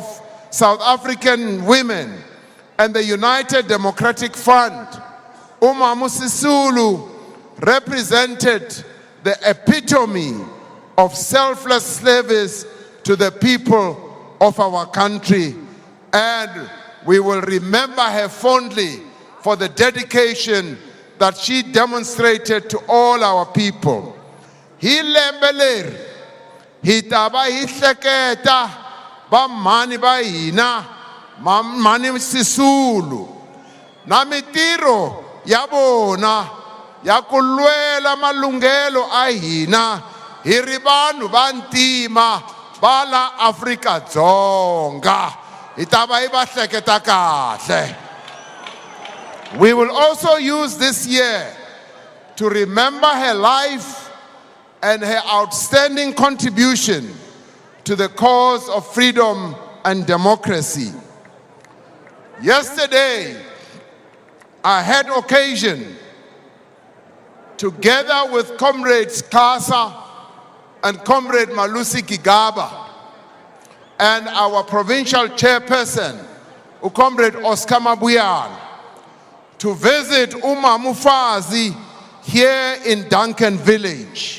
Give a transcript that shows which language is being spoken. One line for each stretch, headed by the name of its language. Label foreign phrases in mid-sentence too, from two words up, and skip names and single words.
English: South African Women, and the United Democratic Front, Umamu Sisulu represented the epitome of selfless service to the people of our country, and we will remember her fondly for the dedication that she demonstrated to all our people.
Tsonga: Hi lembeleri hi tava hi hleketa va mhani va hina mhani Sisulu na mitiro ya vona ya ku lwela malunghelo a hina hi ri vanhu va ntima va la Afrika-Dzonga hi ta va hi va hleketa kahle.
English: We will also use this year to remember her life and her outstanding contribution to the cause of freedom and democracy. Yesterday, I had occasion, together with Comrades Kasa and Comrade Malusi Gigaba and our provincial chairperson, Comrade Oscar Mabuyane, to visit Umamu Fazi here in Duncan Village.